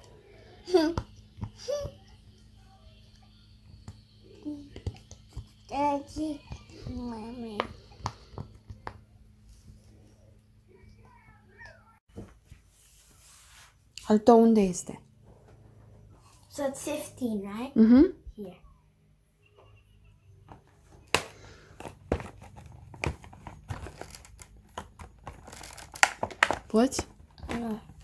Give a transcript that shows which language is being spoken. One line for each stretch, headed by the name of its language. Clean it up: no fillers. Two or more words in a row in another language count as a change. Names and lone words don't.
Romanian: Mami. Al tău unde este?
English: So it's 15, right? Mhm. Here.
Romanian: Poți?
English: No.